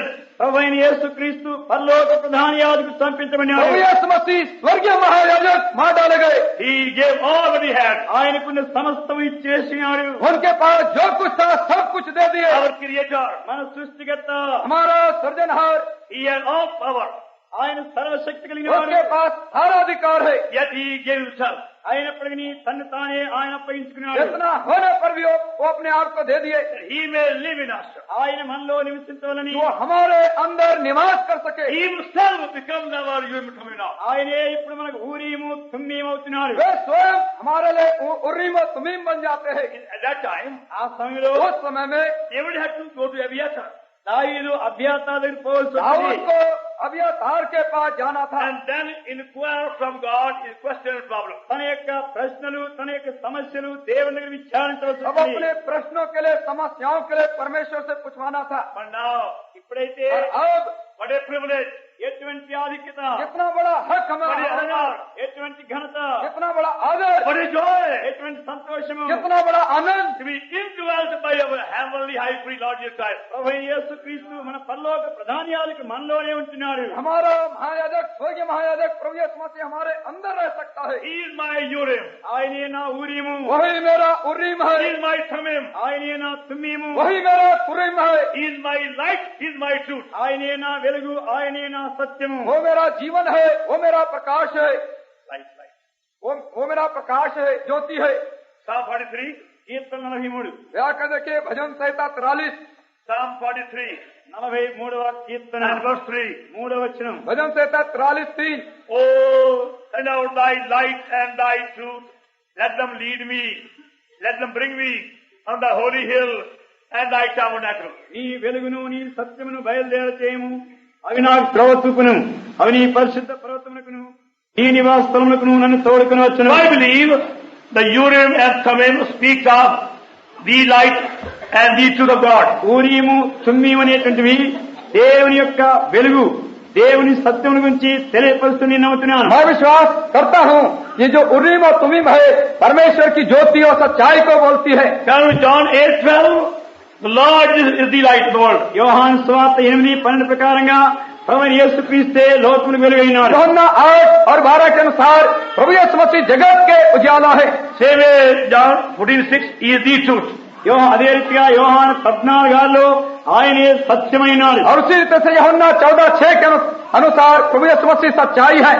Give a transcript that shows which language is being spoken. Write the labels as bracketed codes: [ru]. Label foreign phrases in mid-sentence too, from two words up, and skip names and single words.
[te] ప్రభువైన యేసుక్రీస్తు పరలోక ప్రధాన యాజకుడు చంపించబడినాడు. [hi] प्रभु यीशु मसीह स्वर्गीय महायाजक मार डाले गए. [en] He gave all that he had. [te] ఆయనకున్న సమస్తం ఇచ్చేసినాడు. [hi] उनके पास जो कुछ था सब कुछ दे दिए. [en] Our creator, [te] మన సృష్టికర్త, [hi] हमारा सृजनहार, [en] he had all power. [te] ఆయన సర్వశక్తి కలిగిన [hi] उसके [te] వాడు. [hi] पास सारा अधिकार है. [en] Yet he gave himself. [te] అయినప్పటికీ తను తానే ఆయన అప్పగించుకున్నాడు. [hi] इतना होने पर भी वो अपने आप को दे दिए [en] That he may live in us. [te] ఆయన మనలో నివసించవాలని [hi] जो हमारे अंदर निवास कर सके. [en] He himself becomes our human now. [te] ఆయనే ఇప్పుడు మనకు ఊరీము తుమ్మీము అవుతున్నాడు. [hi] वे स्वयं हमारे लिए उर्रीम और तुमीम बन जाते हैं. [en] At that time, [te] ఆ సమయంలో [hi] उस समय में [en] David had to go to Abiathar. [te] దావీదు అభ్యాతా దగ్గర పోవాల్సి [hi] दाऊद [te] వచ్చింది. [hi] को अबियातार के पास जाना था. [en] And then inquire from God his question and problem. [te] తన యొక్క ప్రశ్నలు తన యొక్క సమస్యలు దేవుని దగ్గర విచారించవలసి [hi] अब [te] వచ్చింది. [hi] अपने प्रश्नों के लिए समस्याओं के लिए परमेश्वर से पूछवाना था. [en] But now, [te] ఇప్పుడైతే [hi] और अब [en] what a privilege. [te] ఎటువంటి ఆధిక్యత, [hi] कितना बड़ा हक हमें [en] What a [hi] हासिल है. [en] honor. [te] ఎటువంటి ఘనత, [hi] कितना बड़ा आदर, [en] What a joy. [te] ఎటువంటి సంతోషము. [hi] कितना बड़ा आनंद. [en] To be indwelt by our heavenly high priest Lord Jesus Christ. [te] ప్రభువైన యేసుక్రీస్తు మన పరలోక ప్రధాన యాజకుడు మనలోనే ఉంటున్నాడు. [hi] हमारा महायाजक स्वर्गीय महायाजक प्रभु यीशु मसीह हमारे अंदर रह सकता है. [en] He is my Urim. [te] ఆయనే నా ఊరీము, [hi] वही मेरा उर्रीम [en] He [hi] है. [en] is my Thummim. [te] ఆయనే నా తుమ్మీము, [hi] वही मेरा तुरीम है. [en] He is my light. He is my truth. [te] ఆయనే నా వెలుగు, ఆయనే నా సత్యము. [hi] वो मेरा जीवन है. वो मेरा प्रकाश है. [en] Light, light. [hi] वो मेरा प्रकाश है, ज्योति है. [en] Psalm 43. [te] కీర్తన 43, [hi] व्याकरण देखिए भजन संहिता 43, [en] Psalm 43. [te] 43వ కీర్తన [en] And verse 3. [te] 3వ వచనం. [hi] भजन संहिता 43:3. [en] Oh, send out thy light and thy truth. Let them lead me. Let them bring me on the holy hill and thy tabernacle. [te] నీ వెలుగును నీ సత్యమును బయలుదేర చేయము. అవి నాకు త్రోవ చూపును. అవి నీ పరిశుద్ధ పర్వతమునకును నీ నివాస స్థలమునకును నన్ను తోడుకుని వచ్చును. [en] I believe the Urim and Thummim speaks of the light and the truth of God. [te] ఊరీము తుమ్మీము అనేటువంటివి దేవుని యొక్క వెలుగు, దేవుని సత్యం గురించి తెలియపరుస్తూ నేను నమ్ముతున్నాను. [hi] मैं विश्वास करता हूँ ये जो उर्रीम और तुमीम है परमेश्वर की ज्योति और सच्चाई को बोलती है. [en] John 8:12, the Lord is the light of the world. [te] యోహాను సువార్త 8:12 ప్రకారంగా ప్రభువైన యేసుక్రీస్తే లోకమునకు వెలుగైనాడు. [hi] యోహన్నా 8 और 12 के अनुसार प्रभु यीशु मसीह जगत के उजाला है. [en] Same way John 14:6 is the truth. [te] అదే రీతిగా యోహాను 14:6 ఆయనే సత్యమైనాడు. [hi] और उसी रीते से यूहन्ना 14:6 के अनुसार प्रभु यीशु मसीह सच्चाई है.